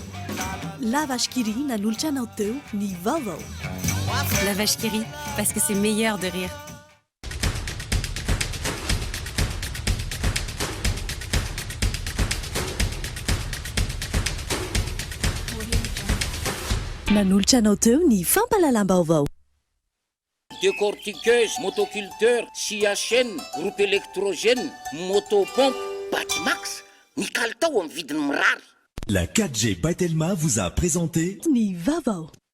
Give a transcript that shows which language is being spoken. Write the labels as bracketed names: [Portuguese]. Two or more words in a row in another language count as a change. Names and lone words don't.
[Malagasy] La vache qui rit nanolotra anao teo ny vaovao. [French] La vache qui rit, parce que c'est meilleur de rire. [Malagasy] Nanolotra anao teo ny fampalalam-baovao. [French] Décortiqueuse, motoculteur, CHN, groupe électrogène, motopompe, Batimax, [Malagasy] ny kalitao amin'ny vidiny mirary. [French] La 4G Patelma vous a présenté Ni Vavo.